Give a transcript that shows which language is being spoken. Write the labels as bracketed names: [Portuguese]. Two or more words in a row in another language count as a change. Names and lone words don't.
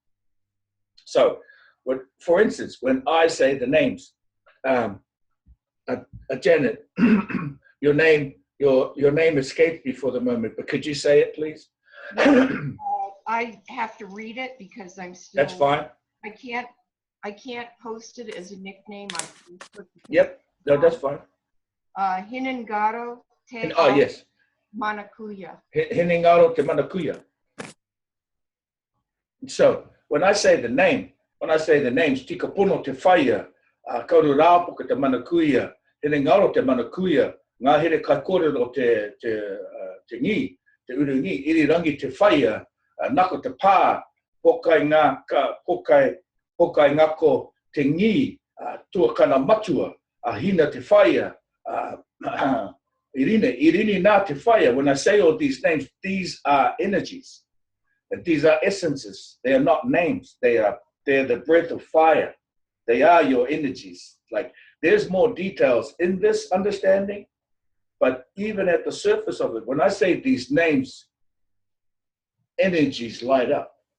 [English] So, for instance, when I say the names, Janet, your name escaped me for the moment, but could you say it, please? I have to read it because I'm still. That's fine. I can't post it as a nickname on Facebook. Yep, no, that's fine. Hinengaro te yes. Manakuya. Hinengaro te Manakuya. So when I say the names, Tikapuno te Whaia, Kaururapo te Manakuya, Hinengaro te Manakuya, Ngā Here Kaikorero te Ngi, te Urungi, Irirangi te Whaia, Nako te Pā, Pokai Ngako te Ngi, Tuakana Matua, Hina te Whaia, Irini Nā te Whaia. When I say all these names, these are energies. These are essences. They are not names. They're the breath of fire. They are your energies. Like, there's more details in this understanding, but even at the surface of it, when I say these names, energies light up.